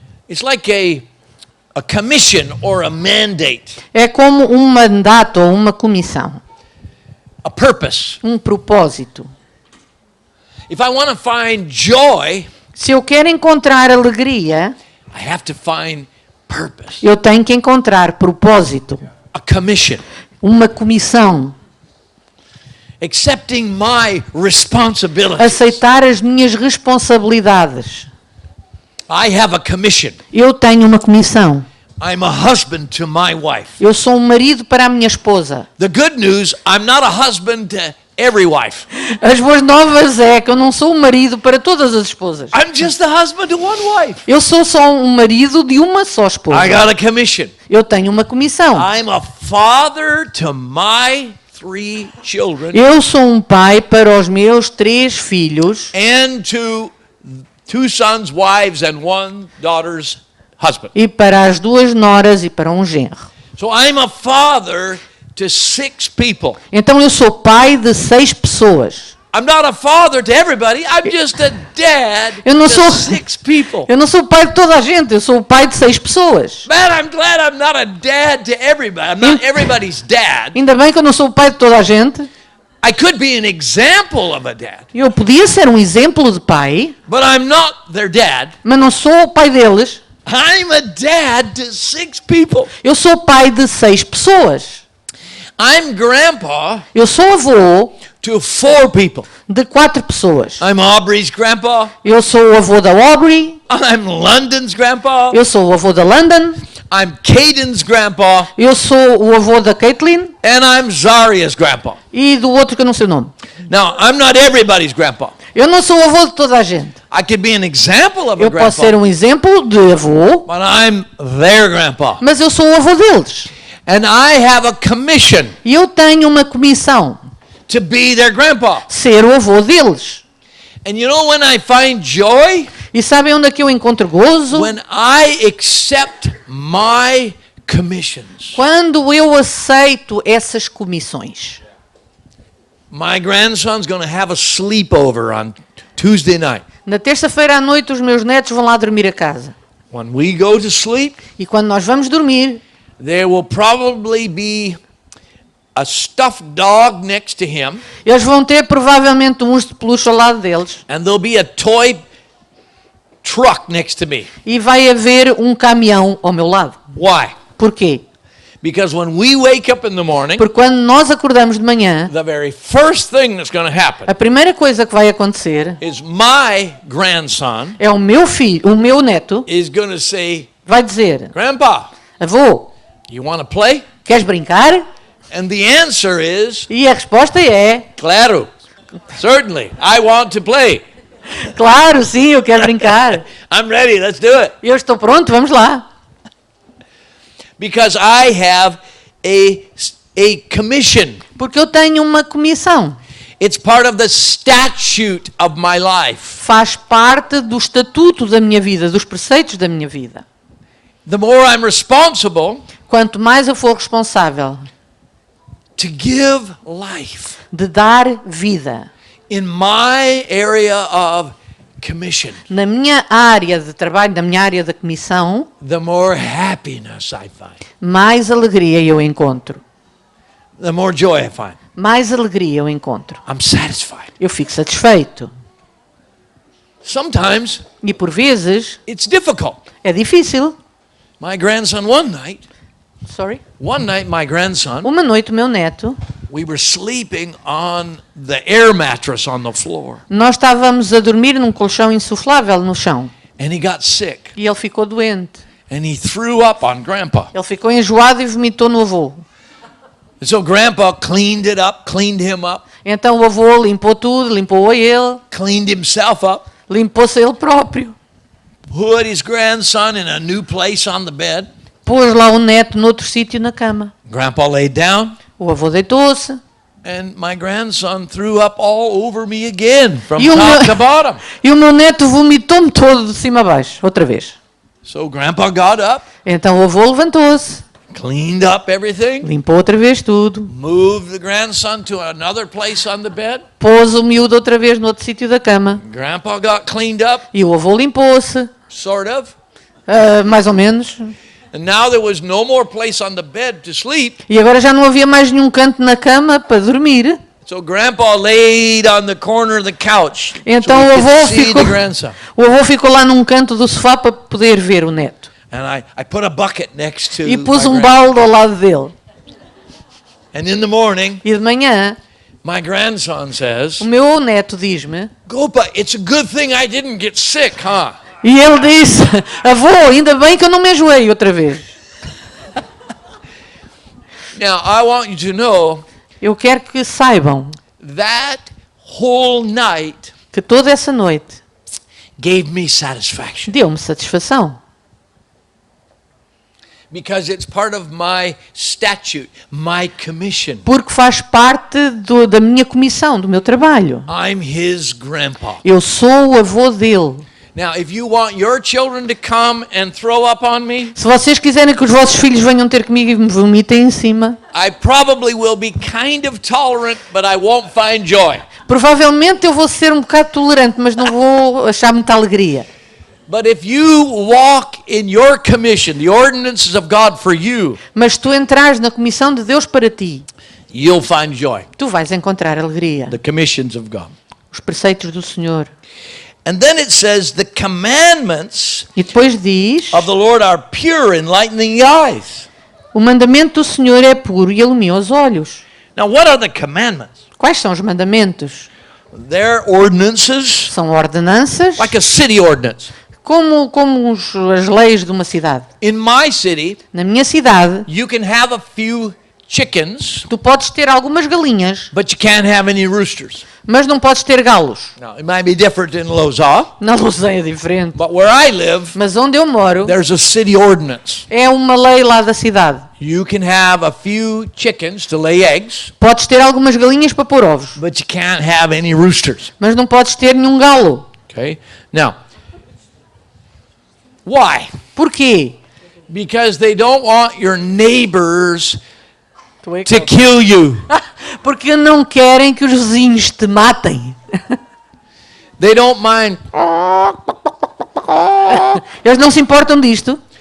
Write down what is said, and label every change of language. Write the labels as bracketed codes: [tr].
[en] It's like a commission or a mandate, [pt] É como um mandato ou uma comissão. [en] a purpose. [pt] Um propósito. [en] If I want to find joy, [pt] Se eu quero encontrar alegria, [en] I have to find purpose. [pt] eu tenho que encontrar propósito. [en] A commission. [pt] Uma comissão. [en] Accepting my responsibilities. [pt] Aceitar as minhas responsabilidades. [en] I have a commission. [pt] Eu tenho uma comissão. [en] I'm a husband to my wife. [pt] Eu sou um marido para a minha esposa. [en] The good news, I'm not a husband to every wife. [pt] As boas novas é que eu não sou um marido para todas as esposas. [en] I'm just the husband to one wife. [pt] Eu sou só um marido de uma só esposa. [en] I got a commission. [pt] Eu tenho uma comissão. [en] I'm a father to my 3 children [pt] Eu sou um pai para os meus 3 filhos [en] and to 2 sons, wives, and 1 daughter's husband. [pt] e para as 2 noras e para um genro. [en] So I'm a father to 6 people. [pt] Então eu sou pai de 6 pessoas. [en] I'm not a father to everybody. I'm just a dad [pt] Eu não [en] to [pt] sou- [en] 6 people. [pt] Eu não sou pai de toda a gente, eu sou o pai de 6 pessoas. [en] Man, I'm glad I'm not a dad to everybody. I'm not everybody's dad. [pt] Ainda bem que eu não sou o pai de toda a gente. [en] I could be an example of a dad, [pt] Eu podia ser um exemplo de pai, [en] but I'm not their dad. [pt] mas não sou o pai deles. [en] I'm a dad to 6 people. [pt] Eu sou pai de 6 pessoas. [en] I'm grandpa [pt] Eu sou avô [en] to 4 people. [pt] de 4 pessoas. [en] I'm Aubrey's grandpa. [pt] Eu sou o avô da Aubrey. [en] I'm London's grandpa. [pt] Eu sou o avô da London. [en] I'm Caden's grandpa. [pt] Eu sou o avô da Caitlin. [en] And I'm Zaria's grandpa. [pt] E do outro que eu não sei o nome. [en] Now, I'm not everybody's grandpa. [pt] Eu não sou o avô de toda a gente. [en] I could be an example of a [pt] Eu posso ser [en] grandpa, [pt] um exemplo de avô, [en] but I'm their grandpa. [pt] mas eu sou o avô deles. [en] And I have a commission [pt] E eu tenho uma comissão. [en] to be their grandpa. [pt] Ser o avô deles. [en] And you know when I find joy? [pt] E sabem onde é que eu encontro gozo? [en] When I accept my commissions. [pt] Quando eu aceito essas comissões. [en] My grandson's going to have a sleepover on Tuesday night. [pt] Na terça-feira à noite os meus netos vão lá dormir a casa. [en] When we go to sleep, [pt] E quando nós vamos dormir, [en] there will probably be a stuffed dog next to him, [pt] eles vão ter provavelmente um urso de peluche ao lado deles. [en] and there'll be a toy truck next to me. [pt] E vai haver um caminhão ao meu lado. [en] Why? [pt] Porquê? [en] Because when we wake up in the morning, [pt] Porque quando nós acordamos de manhã, [en] the very first thing that's going to happen [pt] a primeira coisa que vai acontecer [en] is my grandson [pt] é o meu filho, o meu neto, [en] is going to say, [pt] vai dizer: [en] Grandpa, [pt] avô, [en] you want to play? [pt] queres brincar? [en] And the answer is, [pt] E a resposta é: [en] claro, certainly, I want to play. [pt] claro, sim, eu quero brincar. [en] I'm ready, let's do it. [pt] Eu estou pronto, vamos lá. [en] Because I have a commission. [pt] Porque eu tenho uma comissão. [en] It's part of the statute of my life. [pt] Faz parte do estatuto da minha vida, dos preceitos da minha vida. [en] The more I'm responsible [pt] Quanto mais eu for responsável [en] to give life [pt] de dar vida [en] in my area of commission, [pt] na minha área de trabalho, na minha área da comissão, [en] the more happiness I find, [pt] mais alegria eu encontro. [en] the more joy I find. [pt] Mais alegria eu encontro. [en] I'm satisfied. [pt] Eu fico satisfeito. [en] Sometimes [pt] E por vezes [en] it's difficult. [pt] é difícil. [en] My grandson one night my grandson, [pt] Uma noite o meu neto, [en] we were sleeping on the air mattress on the floor, [pt] nós estávamos a dormir num colchão insuflável no chão. [en] and he got sick. [pt] E ele ficou doente. [en] And he threw up on Grandpa. [pt] Ele ficou enjoado e vomitou no avô. [en] And so Grandpa cleaned it up, cleaned him up, [pt] Então o avô limpou tudo, limpou a ele, [en] cleaned himself up, [pt] limpou-se a ele próprio. [en] put his grandson in a new place on the bed. [pt] Pôs lá o neto noutro sítio na cama. [en] Grandpa laid down, [pt] O avô deitou-se. [en] and my grandson threw up all over me again, from [pt] E o [en] top to [pt] meu, [en] bottom. [pt] e o meu neto vomitou-me todo de cima a baixo, outra vez. [en] So Grandpa got up, [pt] Então o avô levantou-se, [en] cleaned up everything, [pt] limpou outra vez tudo, [en] moved the grandson to another place on the bed. [pt] pôs o miúdo outra vez no outro sítio da cama. [en] Grandpa got cleaned up, [pt] E o avô limpou-se, [en] sort of. [pt] mais ou menos. [en] And now there was no more place on the bed to sleep. [pt] E agora já não havia mais nenhum canto na cama para dormir. [en] So Grandpa laid on the corner of the couch [pt] Então [en] so [pt] o [en] he [pt] avô [en] could see [pt] ficou, [en] the grandson. [pt] o avô ficou lá num canto do sofá para poder ver o neto. [en] And I put a bucket next to [pt] E pus [en] my [pt] balde ao lado dele. [en] And in the morning, [pt] E de manhã, [en] my grandson says, [pt] o meu neto diz-me, [en] Gopa, it's a good thing I didn't get sick, huh? [pt] e ele disse, avô, ainda bem que eu não me enjoei outra vez. [en] Now, I want you to know [pt] Eu quero que saibam [en] that whole night [pt] que toda essa noite [en] gave me satisfaction [pt] deu-me satisfação. [en] because it's part of my statute, my commission. [pt] Porque faz parte da minha comissão, do meu trabalho. [en] I'm his grandpa. [pt] Eu sou o avô dele. [en] Now, if you want your children to come and throw up on me, [pt] Se vocês quiserem que os vossos filhos venham ter comigo e me vomitem em cima, [en] I probably will be kind of tolerant, but I won't find joy. [pt] provavelmente eu vou ser um bocado tolerante, mas não vou achar muita alegria. [en] But if you walk in your commission, the ordinances of God for you, [pt] Mas se tu entrares na comissão de Deus para ti, [en] you'll find joy. [pt] tu vais encontrar alegria. [en] The commissions of God. [pt] Os preceitos do Senhor. [en] And then it says the commandments [pt] E depois diz, [en] of the Lord are pure, enlightening the eyes. [pt] o mandamento do Senhor é puro e ilumina os olhos. [en] Now, what are the commandments? [pt] Quais são os mandamentos? [en] They're ordinances, [pt] São ordenanças, [en] like a city ordinance. [pt] como as leis de uma cidade. [en] In my city, [pt] Na minha cidade, [en] you can have a few chickens, [pt] tu podes ter algumas galinhas, [en] but you can't have any roosters. [pt] mas não podes ter galos. [en] Now, it might be different in Lousã, [pt] Na Lousã é diferente. [en] but where I live, [pt] Mas onde eu moro, [en] there's a city ordinance. [pt] é uma lei lá da cidade. [en] You can have a few chickens to lay eggs, [pt] Podes ter algumas galinhas para pôr ovos, [en] but you can't have any roosters. [pt] mas não podes ter nenhum galo. [en] Okay? Now, why? [pt] Porquê? [en] Because they don't want your neighbors to kill you. [pt] Porque não querem que os vizinhos te matem. [en] They don't mind, [pt] Eles não se importam disto,